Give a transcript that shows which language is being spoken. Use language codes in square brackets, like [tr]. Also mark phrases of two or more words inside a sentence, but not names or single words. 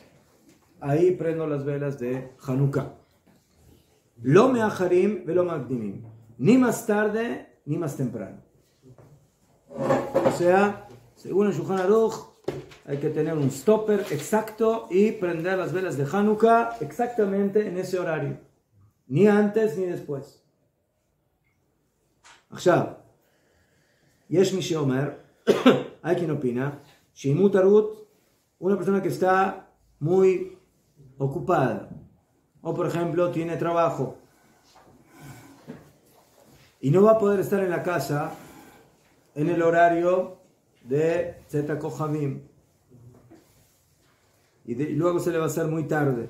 [es] Ahí prendo las velas de Hanukkah. [he] לא מאחרים ולא מקדימים. [es] Ni más tarde, ni más temprano. O sea, según el Shulchan Aruch, hay que tener un stopper exacto y prender las velas de Hanukkah exactamente en ese horario. Ni antes ni después. [he] עכשיו, יש מי שאומר, [es] hay quien opina, [he] שאם מותרות, [es] una persona que está muy ocupada, o por ejemplo tiene trabajo, y no va a poder estar en la casa en el horario de Zeta Kohabim, y luego se le va a hacer muy tarde.